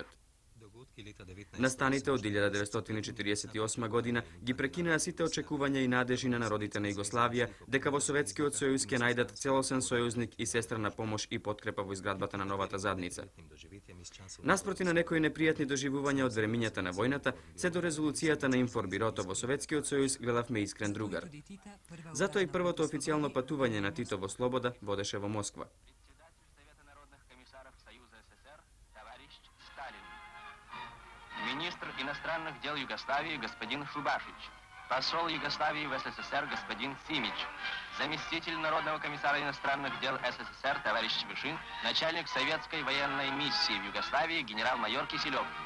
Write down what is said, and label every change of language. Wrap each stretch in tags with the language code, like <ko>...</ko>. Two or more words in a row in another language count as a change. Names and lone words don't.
<mk>Настаните од 1948 година ги прекинаа сите очекувања и надежи на народите на Југославија дека во Советскиот сојуз ќе најдат целосен сојузник и сестрана помош и подкрепа во изградбата на новата задница. Наспроти на некои непријатни доживувања од времињата на војната, се до резолуцијата на Информбирото во Советскиот сојуз гледавме искрен другар. Затоа и првото официјално патување на Тито во слобода водеше во Москва.</mk> <ru>Министр иностранных дел Югославии господин Шубашич, посол Югославии в СССР господин Симич, заместитель Народного комиссара иностранных дел СССР товарищ Вишин, начальник советской военной миссии в Югославии генерал-майор Киселев.</ru>